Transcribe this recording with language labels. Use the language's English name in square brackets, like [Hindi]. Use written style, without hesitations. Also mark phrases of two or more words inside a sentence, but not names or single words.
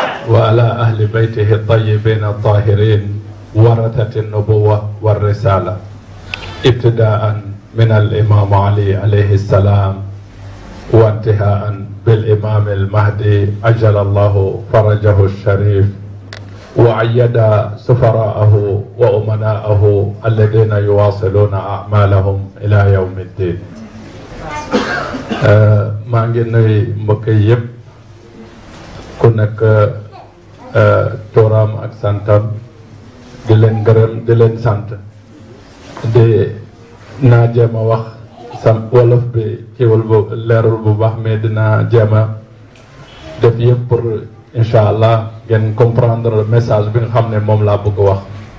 [Arabic] وعلى أهل بيته الطيبين الطاهرين ورثة النبوة والرسالة، ابتداء من الإمام علي عليه السلام وانتهاء بالإمام المهدي عجل الله فرجه الشريف، وعيد سفراءه وأمناءه الذين يواصلون أعمالهم إلى يوم الدين. [Wolof] maa ngi nuyu mbokk yëpp ku nekk turam ak santam, di leen gërëm di leen sant. di naa jéem a wax sam wolof bi kiiwul bu leerul bu baax, mais dinaa jéem a def yëpp pour [Arabic] إن شاء الله [Wolof] ngeen comprendre message bi nga xam ne moom laa bëgg wax.